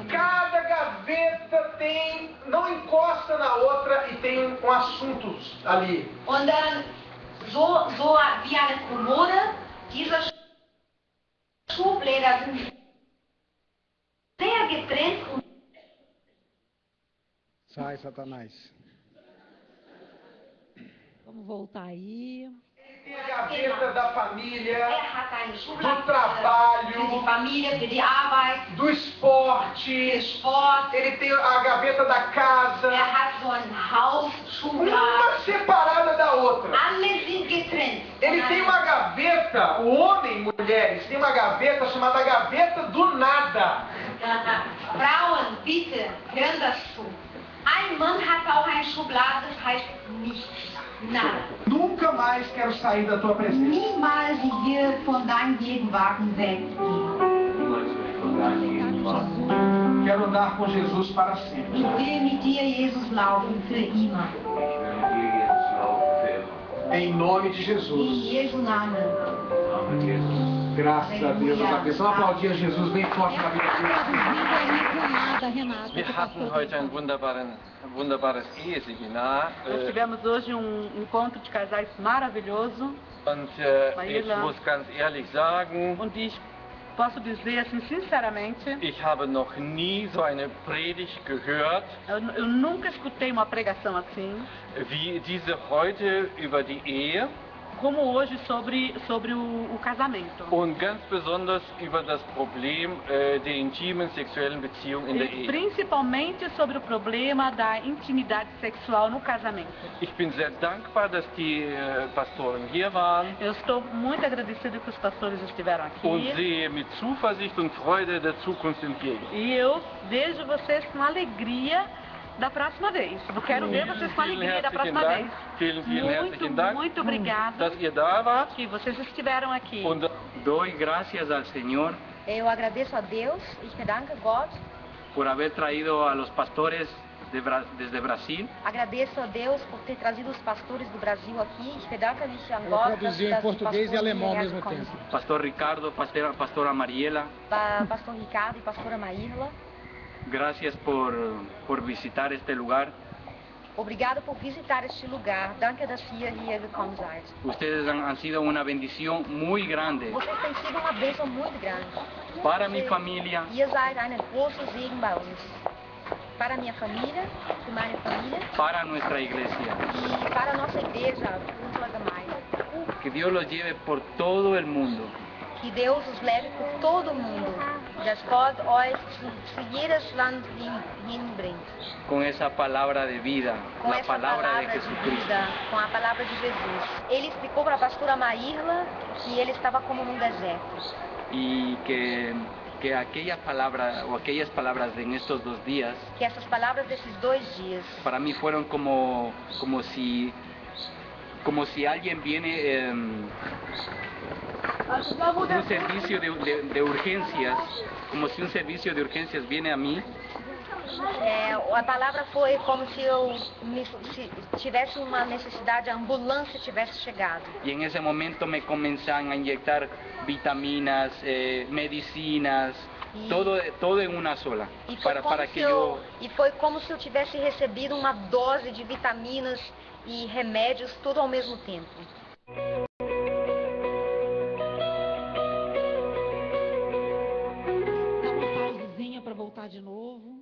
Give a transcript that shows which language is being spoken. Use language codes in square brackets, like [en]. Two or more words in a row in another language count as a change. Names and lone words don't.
[pt] Cada gaveta não encosta na outra e tem um assunto ali. [de] Und dann so wie eine Kommode, diese Schubläder sind sehr getrennt und [pt] Sai, Satanás. Vamos voltar aí. Tem a gaveta da família, [de] hat eine [pt] do [de] Schublade für die [pt] trabalho, [de] Familie, für die Arbeit, [pt] do esporte. [de] für Sport. [pt] Ele tem a gaveta da casa. [de] Hat so ein Haus, Schublade. [pt] Uma separada da outra. [de] Alle sind getrennt. [pt] Ele tem uma gaveta, o homem, mulheres, tem uma gaveta chamada gaveta do nada. [de] Frauen, bitte, hören das zu. Ein Mann hat auch eine Schublade, das heißt nichts. [pt] Nada. Nunca mais quero sair da tua presença. [de] Niemals ich will von deinem Gegenwart weggehen. [pt] Quero andar com Jesus para sempre. [de] Ich will mit dir, Jesus, laufen für immer. [pt] Em nome de [de] In Jesus. Jesu Namen. [pt] Graças a Deus. Vamos aplaudir a Jesus bem forte na vida dele. [de] Wir hatten heute ein wunderbares Eheseminar. [pt] Nós tivemos hoje encontro de casais maravilhoso. [de] Und ich muss ganz ehrlich sagen, Und ich [pt] posso dizer assim sinceramente, [de] ich habe noch nie so eine Predigt gehört, [pt] eu nunca escutei uma pregação assim, [de] wie diese heute über die Ehe. [pt] como hoje sobre o casamento. [de] Und ganz besonders über das Problem der intimen sexuellen Beziehung in der [pt] E [de] Ehe. [pt] principalmente sobre o problema da intimidade sexual no casamento. [de] Ich bin sehr dankbar, dass die Pastoren hier waren [pt] Eu estou muito agradecida que os pastores estiveram [de] und [pt] aqui. [de] sehe mit Zuversicht und Freude der Zukunft entgegen. [pt] E eu vejo vocês com alegria da próxima vez. Eu quero ver vocês com alegria da próxima vez. [de] Vielen herzlichen Dank, [pt] Muito obrigada [de] dass ihr da wart. [pt] que vocês estiveram aqui. [de] Und [es] Doy gracias al Señor [pt] Eu agradeço a Deus, [de] ich bedanke Gott, [es] por haber traído a los pastores desde Brasil. [pt] agradeço a Deus por ter trazido os pastores do Brasil aqui, [de] ich bedanke mich an [pt] Ela [de] Gott, [pt] traduziu em português e alemão ao mesmo tempo. [es] Pastor Ricardo, pastora Mariela, [pt] Pastor Ricardo e pastora Maírla, [es] gracias por visitar este lugar. [pt] obrigado por visitar este lugar, [de] danke, dass ihr hier gekommen seid. [es] Ustedes han sido una bendición muy grande [pt] Vocês têm sido uma bênção muito grande. [es] para mi familia, [de] Ihr seid einen großen Segen bei uns. [pt] Para a minha família, [de] für meine Familie [es] para nuestra iglesia. [pt] e para a nossa igreja, [de] Unsere Gemeinde. [es] Que Dios los lleve por todo el mundo. [pt] Que Deus os leve por todo o mundo. [de] Das Gott euch zu jedes Land hinbringt. [es] Con esa palabra de vida, [pt] Com [es] la [pt] essa [es] palabra de [pt] palavra de [es] Jesucristo. [pt] vida, com a palavra de Jesus. Ele explicou para a pastora Maírla que ele estava como num deserto. [es] Y que aquellas palabras en estos 2 días, [pt] Que essas palavras desses 2 dias, [es] para mí fueron como si alguien viene un servicio de urgencias, como si un servicio de urgencias viene a mí [pt] a palavra foi como se se tivesse uma necessidade, a ambulância tivesse chegado. [es] y en ese momento me comenzaron a inyectar vitaminas, medicinas, todo en una sola, [pt] E foi como se eu tivesse recebido uma dose de vitaminas e remédios, tudo ao mesmo tempo. Dá uma pausezinha para voltar de novo.